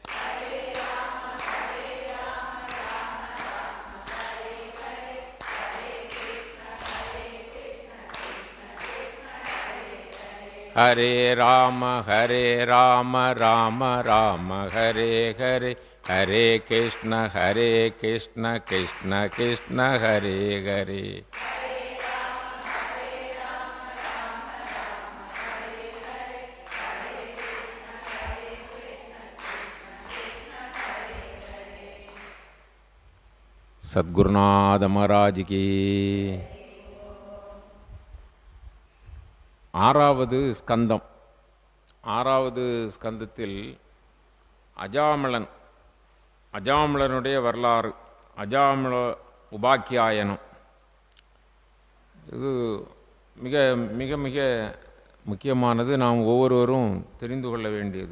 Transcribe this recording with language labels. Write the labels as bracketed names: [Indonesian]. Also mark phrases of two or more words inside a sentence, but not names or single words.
[Sanskrit] हरे राम राम हरे हरे, हरे कृष्ण कृष्ण कृष्ण हरे हरे। [Hindi] सद्गुरुनाथ महाराज की। [Tamil] ஆறாவது ஸ்கந்தம். ஆறாவது ஸ்கந்தத்தில் அஜாமளனுடைய வரலாறு, அஜாமள உபாக்கியாயனம், இது மிக மிக மிக முக்கியமானது, நாம் ஒவ்வொருவரும் தெரிந்து கொள்ள வேண்டியது.